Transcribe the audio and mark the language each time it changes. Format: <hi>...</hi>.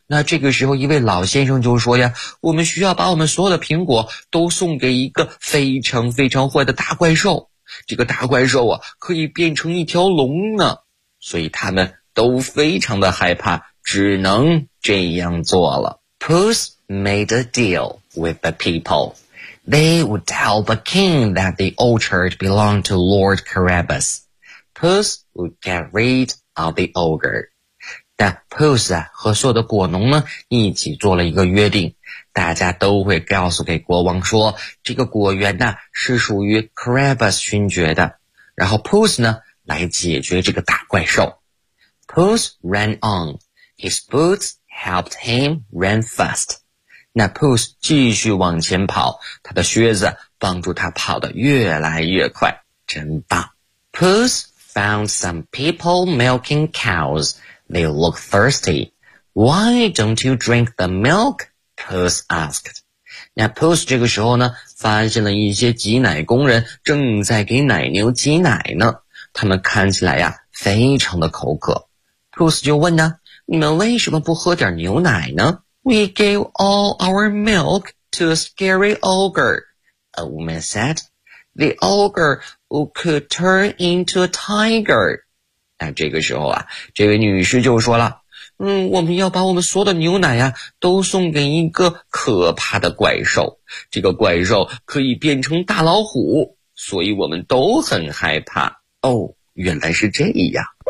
<zh>那这个时候一位老先生就说呀，我们需要把我们所有的苹果都送给一个非常非常坏的大怪兽。这个大怪兽啊，可以变成一条龙呢，所以他们都非常的害怕，只能这样做了。</zh> <en>Puss made a deal with the people. They would tell the king that the orchard belonged to Lord Carabas. Puss would get rid of the ogre.</en> <zh>但 Puss 啊，和所有的果农呢，一起做了一个约定。大家都会告诉给国王说，这个果园呢是属于 Carabas 勋爵的，然后 Puss 呢来解决这个大怪兽。</zh> <en>Puss ran on. His boots helped him run fast.</en> <zh>那 Puss 继续往前跑，他的靴子帮助他跑得越来越快，真棒。</zh> <en>Puss found some people milking cows. They look thirsty. Why don't you drink the milk? Puss asked.</en> <zh>那 Puss 这个时候呢，发现了一些挤奶工人正在给奶牛挤奶呢，他们看起来呀非常的口渴。 Puss 就问呢，你们为什么不喝点牛奶呢？</zh> <en>We gave all our milk to a scary ogre, a woman said. The ogre who could turn into a tiger.</en> <zh>那这个时候啊，这位女士就说了，我们要把我们所有的牛奶呀、都送给一个可怕的怪兽。这个怪兽可以变成大老虎，所以我们都很害怕。哦，原来是这样。</zh>